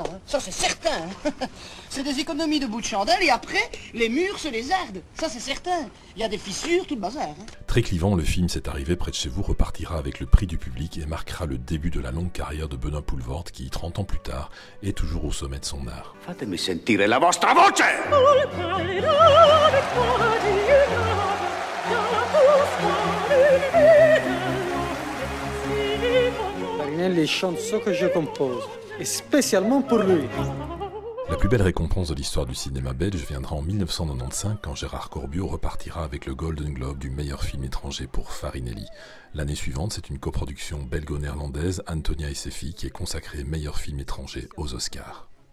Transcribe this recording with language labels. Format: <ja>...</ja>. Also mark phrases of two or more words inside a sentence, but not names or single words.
<fr>Hein. Ça c'est certain. Hein. C'est des économies de bout de chandelle et après, les murs se les ardent. Ça c'est certain. Il y a des fissures, tout le bazar. Hein. Très clivant, le film C'est arrivé près de chez vous repartira avec le prix du public et marquera le début de la longue carrière de Benoît Poelvoorde qui, 30 ans plus tard, est toujours au sommet de son art.</fr> <it>Fatemi sentire la vostra voce!</it> <fr>Farinelli les chansons que je compose, et spécialement pour lui. La plus belle récompense de l'histoire du cinéma belge viendra en 1995 quand Gérard Corbiot repartira avec le Golden Globe du meilleur film étranger pour Farinelli. L'année suivante, c'est une coproduction belgo-néerlandaise, Antonia et ses filles, qui est consacrée meilleur film étranger aux Oscars.</fr>